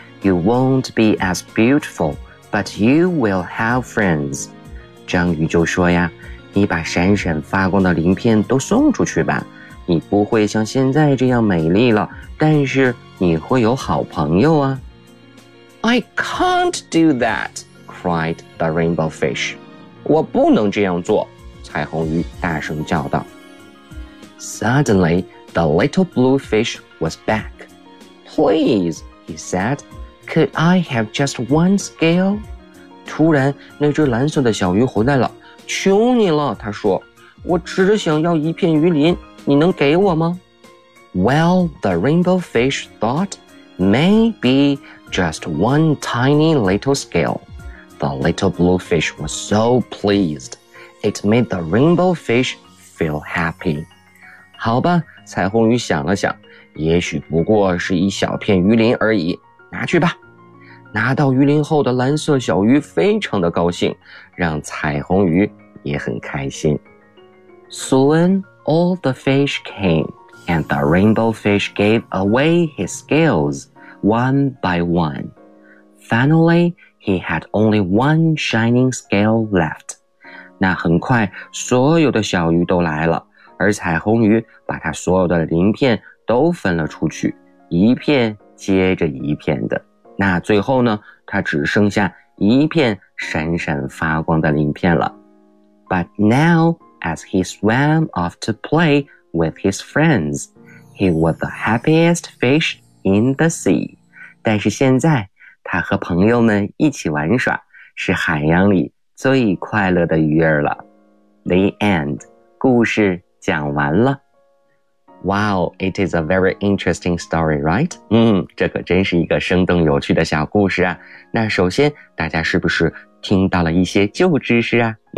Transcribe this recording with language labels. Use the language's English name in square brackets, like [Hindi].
[English] You won't be as beautiful, but you will have friends. [Chinese] 章鱼就说呀，你把闪闪发光的鳞片都送出去吧，你不会像现在这样美丽了，但是你会有好朋友啊。 [English] I can't do that, cried the rainbow fish. [Chinese] 我不能这样做，彩虹鱼大声叫道。 [English] Suddenly, the little blue fish was back. Please, he said, could I have just one scale? [Chinese] 突然，那只蓝色的小鱼回来了。求你了，他说，我只想要一片鱼鳞，你能给我吗？ [English] Well, the rainbow fish thought, maybe just one tiny little scale. The little blue fish was so pleased. It made the rainbow fish feel happy. [Chinese] 好吧，彩虹鱼想了想，也许不过是一小片鱼鳞而已，拿去吧。拿到鱼鳞后的蓝色小鱼非常的高兴，让彩虹鱼也很开心。 [English] Soon all the fish came, and the rainbow fish gave away his scales one by one. Finally, he had only one shining scale left. [Chinese] 那很快，所有的小鱼都来了。而彩虹鱼把它所有的鳞片都分了出去，一片接着一片的。那最后呢，它只剩下一片闪闪发光的鳞片了。 [English] But now, as he swam off to play with his friends, he was the happiest fish in the sea. [Chinese] 但是现在，他和朋友们一起玩耍，是海洋里最快乐的鱼儿了。 [English] The end. [Chinese] 故事讲完了。 [English] Wow, it is a very interesting story, right? [Chinese] 这可真是一个生动有趣的小故事啊。那首先，大家是不是听到了一些旧知识啊？